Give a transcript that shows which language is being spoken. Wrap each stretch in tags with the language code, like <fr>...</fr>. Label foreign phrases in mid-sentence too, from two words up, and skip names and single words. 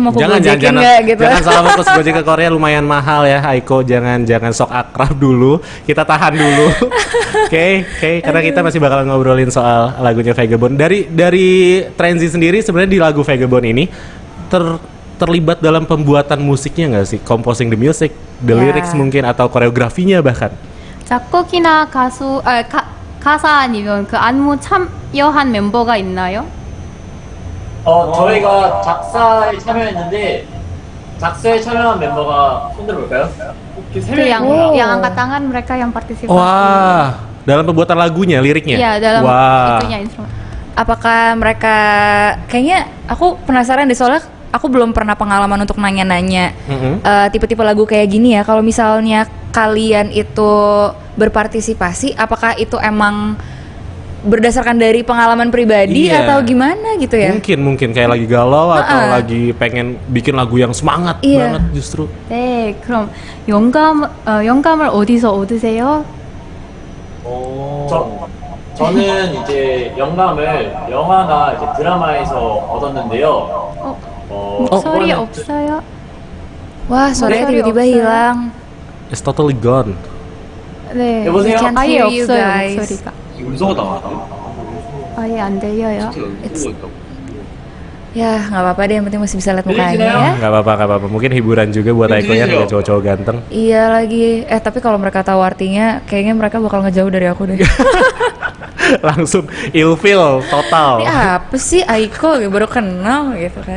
<id>Aku Jangan gojekin nggak gitu? Jangan salah fokus, Gojek ke Korea lumayan mahal ya, Aiko. Jangan sok akrab dulu. Kita tahan dulu. Oke. Karena kita masih bakal ngobrolin soal lagunya Vagabond. Dari Trenzy sendiri sebenarnya di lagu Vagabond ini terlibat dalam pembuatan musiknya nggak sih?</id> <en>Composing the music, the lyrics</en> <id>mungkin atau koreografinya bahkan.</id> <ko>작곡이나 가사 아니면 그 안무 참여한 멤버가 있나요? 저희가 작사에 참여했는데 작사에 참여한 멤버가 손들어볼까요?</ko> <id>Itu yang angkat tangan mereka yang partisipasi. Wah, dalam pembuatan lagunya, liriknya. Iya, dalam Wah. itunya instrumen. Apakah mereka kayaknya aku penasaran deh soalnya aku belum pernah pengalaman untuk nanya-nanya tipe-tipe lagu kayak gini ya. Kalau misalnya kalian itu berpartisipasi, apakah itu emang berdasarkan dari pengalaman pribadi Iya. atau gimana gitu ya? Mungkin kayak lagi galau atau lagi pengen bikin lagu yang semangat Iya. banget justru.</id> <ko>네, 그럼 영감을 어디서 얻으세요? 저는 이제 영감을 영화나 이제 드라마에서 얻었는데요. 목소리 그거는 없어요?</ko> <id>Wah, suaranya</id> <en>Sorry,</en> <id>tiba-tiba</id> <ko>없어요.</ko> <id>hilang.</id> <en>It's totally gone.</en> <ko>네, 여보세요?</ko> <en>Can't</en> <ko>아예</ko> <en>hear you</en> <ko>없어요</ko> <en>guys.</en> <ko>목소리가. 음소가 나왔다. 아예 안 들려요.</ko> <id>Ya, nggak apa-apa deh, yang penting masih bisa lihat mukanya ya. Nggak apa-apa. Mungkin hiburan juga buat Aiko ya, ngeliat cowok-cowok ganteng. Iya lagi. Tapi kalau mereka tahu artinya, kayaknya mereka bakal ngejauh dari aku deh. Langsung ilfeel total. Ini apa sih Aiko? Baru kenal gitu kan.</id>